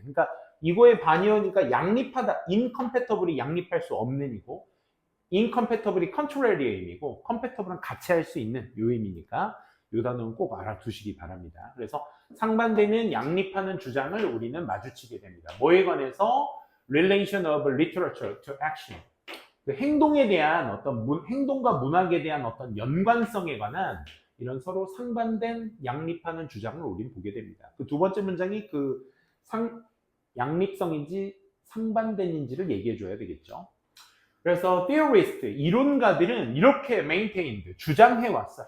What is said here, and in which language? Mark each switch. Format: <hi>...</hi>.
<ko>그러니까 이거의 반이어니까 양립하다. incompatible이 양립할 수 없는 이고 incompatible이 contrary의 의미고 compatible은 같이 할 수 있는 요 의미니까 이 단어는 꼭 알아두시기 바랍니다. 그래서 상반되는 양립하는 주장을 우리는 마주치게 됩니다. 뭐에 관해서?</ko> <en>Relation of literature to action.</en> <ko>그 행동에 대한 행동과 문학에 대한 어떤 연관성에 관한 이런 서로 상반된 양립하는 주장을 우리는 보게 됩니다. 그 두 번째 문장이 양립성인지 상반된인지를 얘기해 줘야 되겠죠. 그래서 theorist, 이론가들은 이렇게 maintained, 주장해 왔어.</ko>